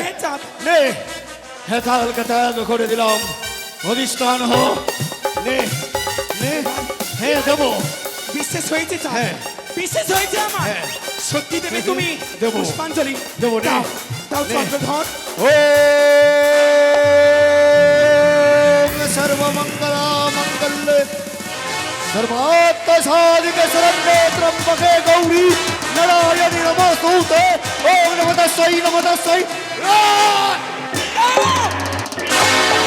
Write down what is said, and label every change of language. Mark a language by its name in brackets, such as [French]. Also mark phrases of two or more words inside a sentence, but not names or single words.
[Bangla] হে চাঁদ, নে হেতালকে ত্যাগ করে দিলাম, অধিষ্ঠান হ। নে নে হে দেবো। বিশ্বাস হয়েছে চাঁদ, হ্যাঁ। বিশ্বাস হয়েছে আমার। হ্যাঁ। সত্যি দেবে তুমি দেবো। পুষ্পাঞ্জলি? দেবো, নে। দাও দাও নে। চন্দ্রধর। [Sanskrit] ওম সর্বমঙ্গলা মঙ্গলে सर्वात्म साधिके शरण्ये त्र्यंबके गौरी नारायणी नमोस्तुते। ओम नमः तस्मै नमः तस्मै।